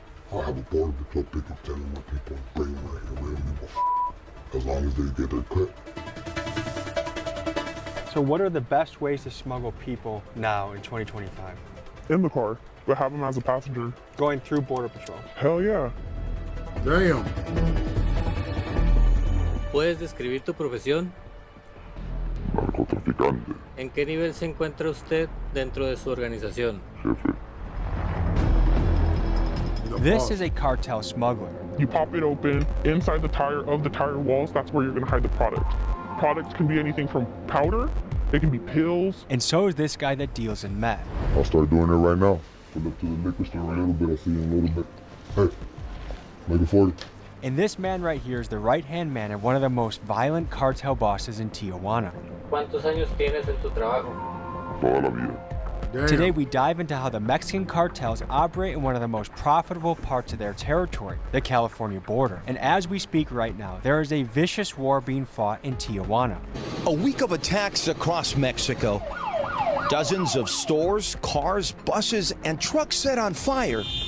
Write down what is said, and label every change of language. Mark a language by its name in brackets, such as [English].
[English] I have a border patrol picket telling my people to bring them right here. We don't give a as long as they get their cut. So what are the best ways to smuggle people now in 2025? In the car, but have them as a passenger. Going through Border Patrol. Hell yeah. Damn. [Spanish] ¿Puedes describir tu profesión? Narcotraficante, ¿En qué nivel se encuentra usted dentro de su organización? jefe. [English] This is a cartel smuggler. You pop it open, inside the tire walls, that's where you're gonna hide the product. Products can be anything from powder, it can be pills. And so is this guy that deals in meth. I'll start doing it right now. Pull up to the liquor store a little bit, I'll see you in a little bit. Hey, make it 40. And this man right here is the right-hand man of one of the most violent cartel bosses in Tijuana. [Spanish] ¿Cuántos años tienes en tu trabajo? Toda la vida. [English] Damn. Today we dive into how the Mexican cartels operate in one of the most profitable parts of their territory, the California border. And as we speak right now, there is a vicious war being fought in Tijuana. A week of attacks across Mexico. Dozens of stores, cars, buses, and trucks set on fire.